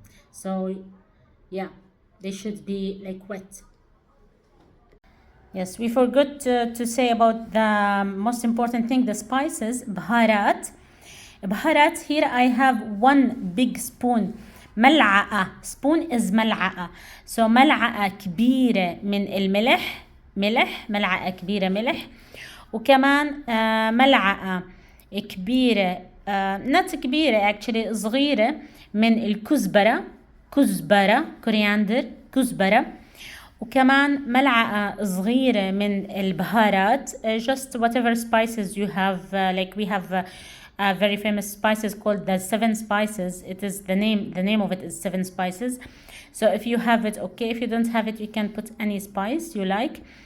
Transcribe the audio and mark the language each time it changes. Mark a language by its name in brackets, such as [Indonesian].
[English] So yeah, they should be like wet. Yes, we forgot to say about the most important thing, the spices. [Arabic] بهارات. بهارات, [English] here I have 1 big spoon. [Arabic] ملعقة. [English] Spoon is [Arabic] ملعقة. So ملعقة كبيرة من الملح. ملح. ملعقة كبيرة ملح. وكمان ملعقة كبيرة [English] not [Arabic] كبيرة [English] actually, [Arabic] صغيرة من الكزبرة. كزبرة, coriander, كزبرة. وكمان ملعقة صغيرة من البهارات, [English] just whatever spices you have, like we have a very famous spices called the seven spices. It is the name of it is seven spices. So if you have it, okay. If you don't have it, you can put any spice you like.